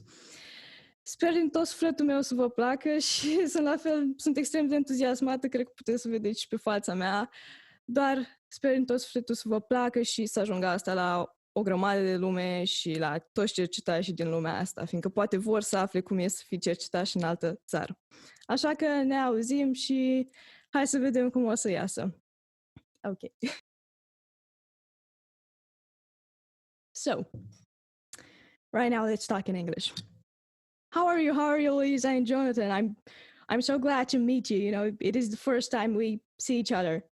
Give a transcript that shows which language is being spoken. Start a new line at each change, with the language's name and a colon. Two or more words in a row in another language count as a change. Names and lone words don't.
Romanian: Sper din tot sufletul meu să vă placă și sunt extrem de entuziasmată, cred că puteți să vedeți și pe fața mea, doar sper din tot sufletul să vă placă și să ajungă asta la o grămadă de lume și la toți cercetașii din lumea asta, fiindcă poate vor să afle cum e să fii cercetaș în altă țară. Așa că ne auzim și hai să vedem cum o să iasă. Ok.
English: So, right now let's talk in English. How are you? How are you, Luisa and Jonathan? I'm so glad to meet you. It is the first time we see each other.